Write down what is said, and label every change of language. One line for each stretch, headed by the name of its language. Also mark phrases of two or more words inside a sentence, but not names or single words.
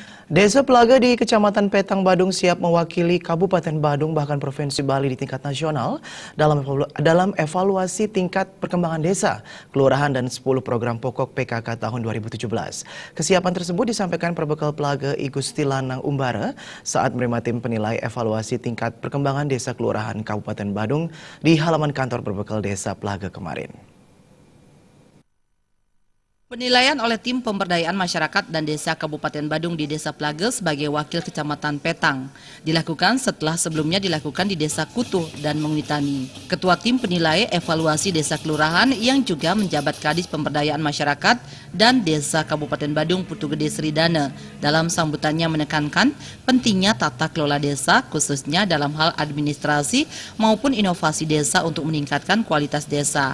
Indonesian: Desa Pelaga di Kecamatan Petang, Badung siap mewakili Kabupaten Badung bahkan Provinsi Bali di tingkat nasional dalam evaluasi tingkat perkembangan desa, kelurahan dan 10 program pokok PKK tahun 2017. Kesiapan tersebut disampaikan Perbekal Pelaga I Gusti Lanang Umbara saat menerima tim penilai evaluasi tingkat perkembangan desa kelurahan Kabupaten Badung di halaman kantor Perbekal Desa Pelaga kemarin. Penilaian oleh tim pemberdayaan masyarakat dan desa Kabupaten Badung di Desa Pelaga sebagai wakil Kecamatan Petang dilakukan setelah sebelumnya dilakukan di Desa Kutuh dan Mengwitani. Ketua tim penilai evaluasi desa kelurahan yang juga menjabat Kadis Pemberdayaan Masyarakat dan Desa Kabupaten Badung Putu Gede Sridana dalam sambutannya menekankan pentingnya tata kelola desa khususnya dalam hal administrasi maupun inovasi desa untuk meningkatkan kualitas desa.